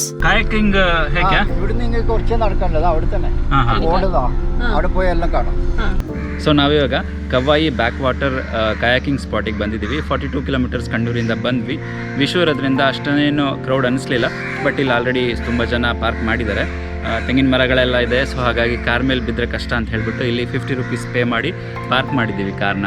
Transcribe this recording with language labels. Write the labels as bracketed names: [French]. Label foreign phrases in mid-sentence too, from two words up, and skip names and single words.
[Kannada] kayaking ಹೇಗೆ [Malayalam] ഇവിടുന്ന് നിങ്ങൾക്ക് കുറച്ച് നടക്കണ്ടത് അവിടെ തന്നെ ഓടുന്നതാ അവിടെ പോയി എല്ലാം കാണാം. [Kannada] ಸೊ ನಾವಿವಾಗ ಕವಾಯಿ [English] backwater kayaking spotಿಗೆ [Kannada] ಬಂದಿದ್ದೀವಿ. 42 ಕಿಲೋಮೀಟರ್ಸ್ ಕಣ್ಣೂರಿಂದ ಬಂದ್ವಿ. ವಿಶು ಇರೋದ್ರಿಂದ ಅಷ್ಟೇನು ಕ್ರೌಡ್ ಅನ್ನಿಸ್ಲಿಲ್ಲ, ಬಟ್ ಇಲ್ಲಿ ಆಲ್ರೆಡಿ ತುಂಬ ಜನ ಪಾರ್ಕ್ ಮಾಡಿದ್ದಾರೆ. ತೆಂಗಿನ ಮರಗಳೆಲ್ಲ ಇದೆ. ಸೊ ಹಾಗಾಗಿ ಕಾರ್ ಮೇಲೆ ಬಿದ್ದರೆ ಕಷ್ಟ ಅಂತ ಹೇಳ್ಬಿಟ್ಟು ಇಲ್ಲಿ 50 ರೂಪೀಸ್ ಪೇ ಮಾಡಿ ಪಾರ್ಕ್ ಮಾಡಿದ್ದೀವಿ ಕಾರ್ನ.